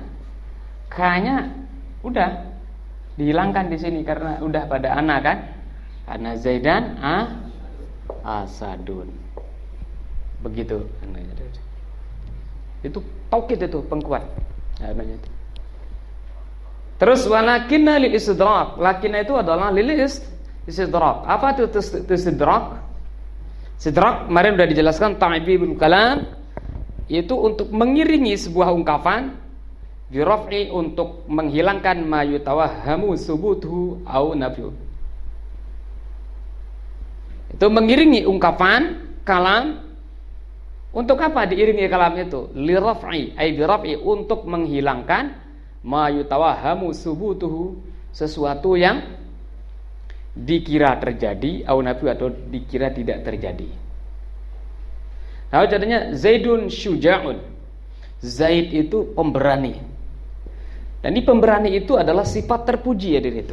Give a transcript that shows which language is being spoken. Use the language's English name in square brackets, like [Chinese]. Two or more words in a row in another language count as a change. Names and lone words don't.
[Indonesian] K-nya udah dihilangkan di sini karena udah pada ana kan. Karena [Arabic] زيدًا أسدٌ. [Indonesian] Begitu. Itu taukid, itu pengkuat. Namanya itu. Terus [Arabic] ولكنّ للاستدراك. [Indonesian] Lakinna itu adalah [Arabic] للاستدراك. [Indonesian] Apa itu istidrak? Istidrak kemarin sudah dijelaskan, [Arabic] تعقيب الكلام, [Indonesian] yaitu untuk mengiringi sebuah ungkapan, biraf'i, untuk menghilangkan [Arabic] ما يُتوهَّم ثبوته أو نفيه. [Indonesian] Itu mengiringi ungkapan kalam. Untuk apa diiringi kalam itu? [Arabic] لرفع، أي برفع, [Indonesian] untuk menghilangkan [Arabic] ما يُتوهَّم ثبوته, [Indonesian] sesuatu yang dikira terjadi atau dikira tidak terjadi. Nah, contohnya [Arabic] زيدٌ شجاعٌ. [Indonesian] Zaid itu pemberani. Dan ini pemberani itu adalah sifat terpuji ya dari itu.